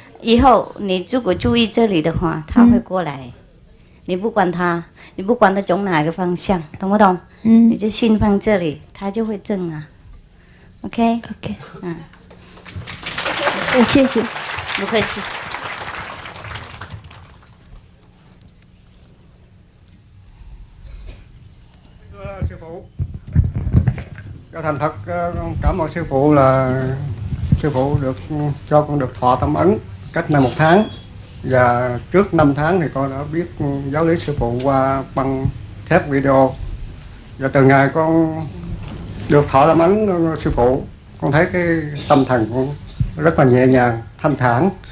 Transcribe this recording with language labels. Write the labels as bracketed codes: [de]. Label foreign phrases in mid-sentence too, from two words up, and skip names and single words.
[zh] 以后你如果注意这里的话，它会过来。你不管它从哪个方向，懂不懂？你就心放这里，它就会正啊。OK。谢谢。不客气。 [vi] Sư phụ, cho thành thật cảm ơn sư phụ là sư phụ được cho con được thọ tâm ấn cách nay 1 tháng, và trước 5 tháng thì con đã biết giáo lý sư phụ qua băng thép video, và từ ngày con được thọ tâm ấn sư phụ, con thấy cái tâm thần con rất là nhẹ nhàng, thanh thản,